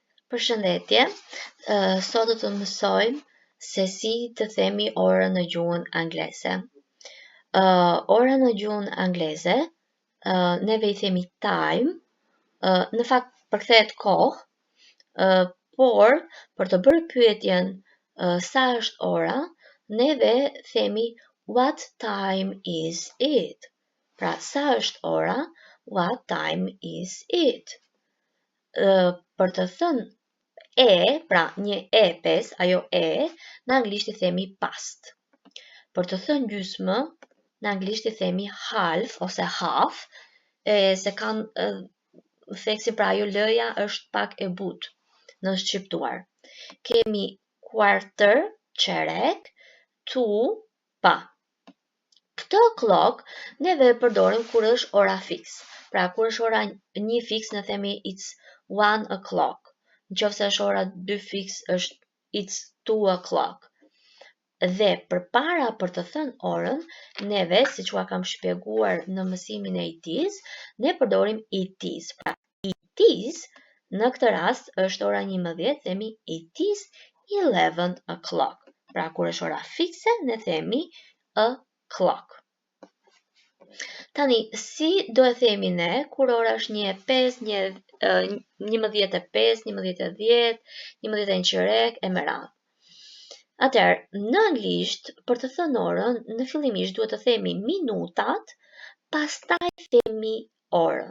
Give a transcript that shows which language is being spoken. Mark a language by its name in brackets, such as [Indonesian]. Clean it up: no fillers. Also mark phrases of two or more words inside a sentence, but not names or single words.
[Albanian] Përshëndetje, sot do të mësojmë se si të themi orën në gjuhën angleze. Ora në gjuhën angleze, neve I themi time, në fakt përkthehet kohë, por për të bërë pyetjen sa është ora, neve themi [English] what time is it? [Albanian] Pra, sa është ora? [English] What time is it? [Albanian] Për të thënë pra një pes, ajo në anglisht I themi past. Për të thënë gjysmë, në anglisht I themi half ose half, se kanë theksin pra ajo lëja është pak e butë në shqiptuar. Kemi quarter, qerek, to, pa. Këtë o'clock neve përdorim kur është ora fix. Pra kur është ora 1 fix ne themi [English] it's 1 o'clock. [Albanian] Nëse është ora 2 fix është [English] it's 2 o'clock. [Albanian] Dhe përpara për të thënë orën, neve, siç ua kam shpjeguar në mësimin e [English] it is, [Albanian] ne përdorim [English] it is. [Albanian] Pra [English] it is [Albanian] në këtë rast është ora 11, themi [English] it is 11 o'clock. [Albanian] Pra kur është ora fikse, ne themi o'clock. Tani, si do e themi ne, kur ora është 1:05, 11:05, 11:10, 11:15 e me radhë. Atëherë, në anglisht, për të thënë orën, në fillimisht duhet të themi minutat, pastaj themi orën.